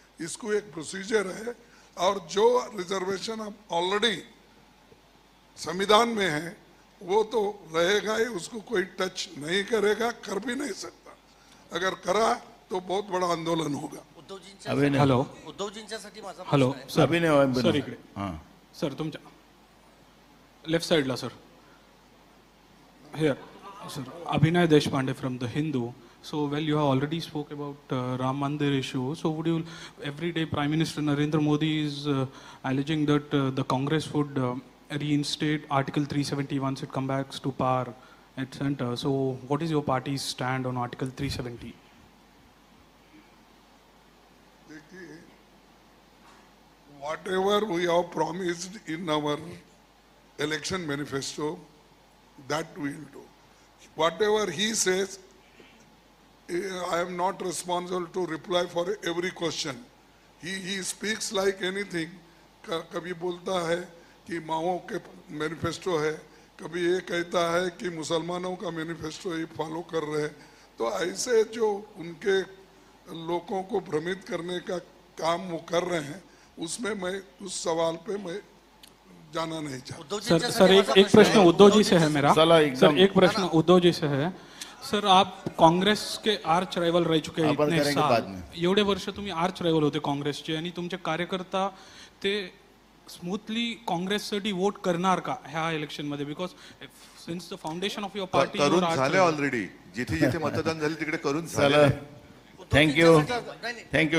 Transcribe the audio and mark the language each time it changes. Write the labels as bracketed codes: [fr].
[hi] इसको एक प्रोसीजर है, और जो रिजर्वेशन अब ऑलरेडी संविधान में है वो तो रहेगा ही, उसको कोई टच नहीं करेगा, कर भी नहीं सकता. अगर करा तो बहुत बड़ा आंदोलन होगा. हॅलो. हॅलो सर [mr] इकडे. सर तुमच्या लेफ्ट साइडला sir. [en] Here sir. Abhinay Deshpande from The Hindu. So, well, you have already spoke about Ram Mandir issue. So, would you, every day Prime Minister Narendra Modi is alleging that the Congress would reinstate Article 370 once it comes back to power at center. So, what is your party's stand on Article 370? Whatever we have promised in our election manifesto, that we will do. Whatever he says, I am not responsible to reply for every question. He speaks like anything. [hi] कभी बोलता है कि माओ के manifesto है, कभी ये कहता है कि मुसलमानों का मैनिफेस्टो ही फॉलो कर रहे हैं. तो ऐसे जो उनके लोगों को भ्रमित करने का काम वो कर रहे हैं, उसमें मैं उस सवाल पे मैं जाना नहीं चाहता. सर एक प्रश्न उद्धव जी से है मेरा. सर एक प्रश्न उद्धव जी से है. सर आप काँग्रेस के आर्च रायवल रह चुके हैं इतने साल. [mr] एवढे वर्ष तुम्ही आर्च रायवल होते काँग्रेसचे, आणि तुमचे कार्यकर्ता ते स्मूथली काँग्रेससाठी वोट करणार का ह्या इलेक्शन मध्ये? [en] because since the foundation of your party [mr] करून झाले ऑलरेडी. जिथे जिथे मतदान झाले तिकडे करून झाले. [en] Thank you thank you.